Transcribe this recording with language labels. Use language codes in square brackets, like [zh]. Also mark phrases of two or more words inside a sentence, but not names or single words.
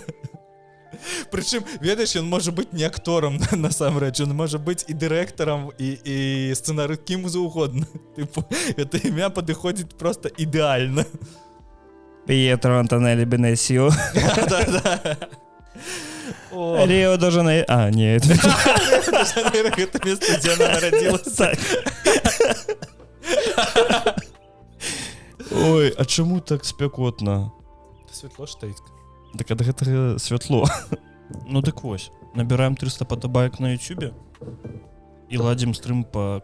[be] Прычым, ведаеш, ён можа быць не акторам насамрэч, ён можа быць і дырэктарам, і сцэнарыст, кім заўгодна. Тыпу, гэта імя падыходзіць просто ідэальна. П'етро Антонелі Бенісіо. Да-да. [ru] Ріо-де-Жанейро. А, не, это... [be] Ріо-де-Жанейро, гэта место, дзе яна нарадзілася. Ой, а чаму так спякотна? Святло штаіць. Так ад гэтага святло. Ну дык вось, набіраем 300 падабаек на ютубе і ладзім стрым па